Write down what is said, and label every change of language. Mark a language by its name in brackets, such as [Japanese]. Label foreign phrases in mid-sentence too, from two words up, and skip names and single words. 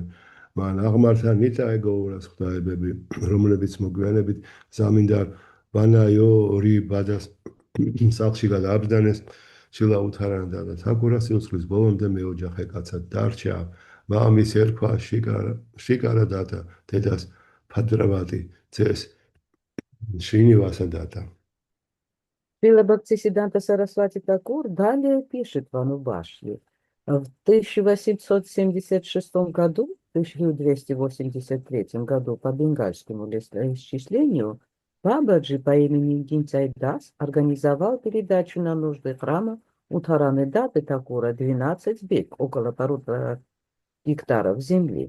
[Georgian] მან აღმართა ნიტა ეგოურას ღვთაებები, რომლებიც მოგვიანებით ზამინდარ ვანაიო ბადას სახლში გადააბრძანეს. შილა უთარანდა და თაკურა სიცხლის ბოლომდე მეოჯახე კაცად დარჩა. მამის ერქვა შიკარა დათა, დედას ფადრავატი, ძეს შრინივასა დათა. [Russian] Шрила Бхактисиддханта Сарасвати Такур далее пишет в Анубашье. В 1876 году, в 1283 году по бенгальскому летоисчислению, Бабаджи по имени Динцай Дас организовал передачу на нужды храма Утараны Даты Такура 12 бек, около 1,5 гектаров земли.